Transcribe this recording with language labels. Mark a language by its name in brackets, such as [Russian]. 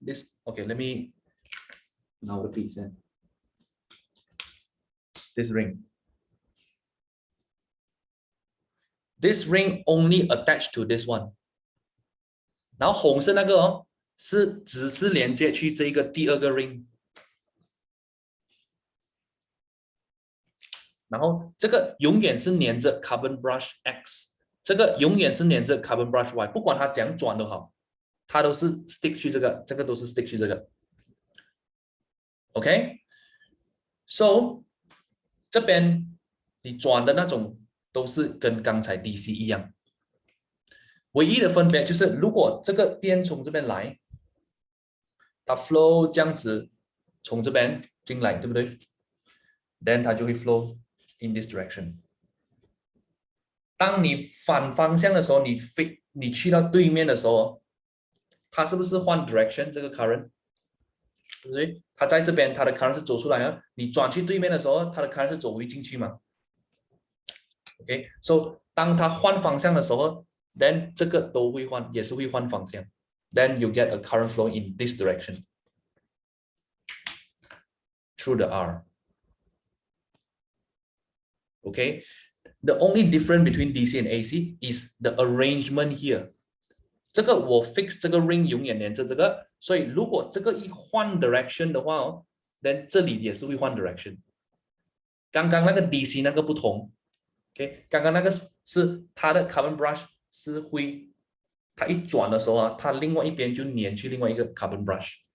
[English] This okay, let me now repeat it. This ring. This ring only attached to this one. [Chinese] 然后红色那个哦，只是连接去这个第二个 ring，然后这个永远是连着 carbon brush X， 这个永远是连着 carbon brush Y， 不管它怎样转都好，它都是 stick 去这个，这个都是 stick 去这个。 OK，so 这边你转的那种都是跟刚才 DC 一样，唯一的分别就是如果这个电从这边来，它 flow 这样子从这边进来，对不对？ [English] Then [Chinese] 它就会 [English] flow in this direction。 [Chinese] 当你反方向的时候，你去到对面的时候，它是不是换 direction 这个 current？ 对不对？它在这边，它的 current 是走出来的，你转去对面的时候，它的 current 是走回进去嘛？OK，so 当它换方向的时候，then 这个都会换，也是会换方向。 [English] Then you get a current flow in this direction through the R. Okay, the only difference between DC and AC is the arrangement here. [Chinese] 这个我 fix 这个 ring 永远连着这个，所以如果这个一换 direction 的话哦，then 这里也是会换 direction。刚刚那个 DC 那个不同，OK，刚刚那个是它的 carbon brush 是会，它一转的时候啊，它另外一边就粘去另外一个 carbon brush。